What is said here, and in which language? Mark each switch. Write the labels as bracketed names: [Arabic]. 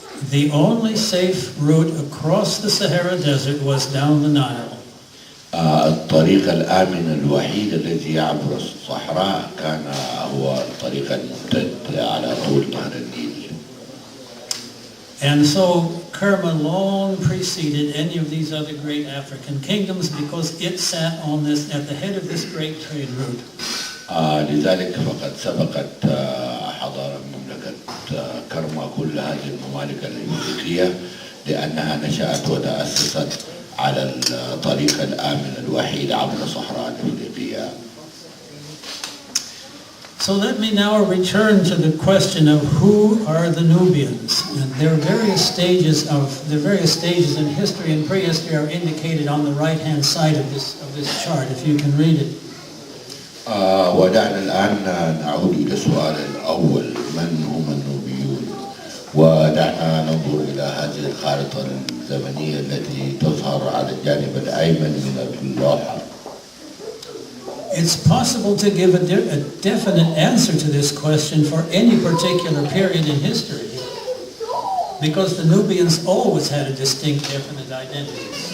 [English] The only safe route across the Sahara Desert was down the Nile. [Arabic] الطريق الآمن الوحيد الذي يعبر الصحراء كان هو الطريق الممتد على طول نهر النيل. [English] And so Kerma long preceded any of these other great African kingdoms because it sat at the head of this great trade route. [Arabic] لذلك فقد سبقت حضارة مملكة كرما كل هذه الممالك الإفريقية لأنها نشأت وتأسست على الطريق الآمن الوحيد عبر الصحراء الإفريقية. [English] So let me now return to the question of who are the Nubians, and their various stages in history and prehistory are indicated on the right-hand side of this chart, if you can read it. [Arabic] ودعنا الآن نعود إلى السؤال الأول، من هم النوبيون؟ ودعنا ننظر إلى هذه الخارطة الزمنية التي تظهر على الجانب الأيمن من اللوحة. [English] It's possible to give a definite answer to this question for any particular period in history. Because the Nubians always had a distinct, definite identity.